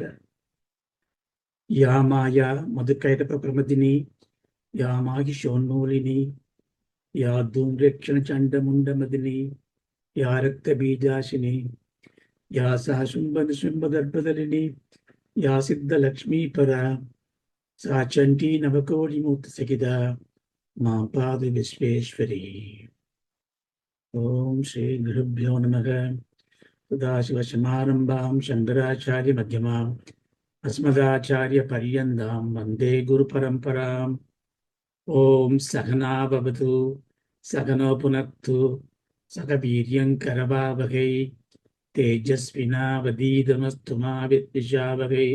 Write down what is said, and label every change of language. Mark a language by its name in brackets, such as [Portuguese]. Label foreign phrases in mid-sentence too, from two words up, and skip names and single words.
[Sanskrit] या माया मधुकैटभ प्रमथिनी या माहिषोन्मूलिनी या धूम्रेक्षण चण्डमुण्डमथिनी या रक्त बीजाशिनी या सा शुम्भदर्पदलिनी या सिद्ध लक्ष्मी परा सा चण्डी नवकोटि मूर्ति सहिता मा पातु विश्वेश्वरी. ॐ श्री गुरुभ्यो नमः. सदाशिवसमारम्भां शङ्कराचार्यमध्यमाम् अस्मदाचार्यपर्यन्तां वन्दे गुरुपरम्पराम्. ॐ सहना भवतु सहनो पुनक्तु सह वीर्यङ्करवावहै तेजस्विनावधीतमस्तु मा विद्विषावहै.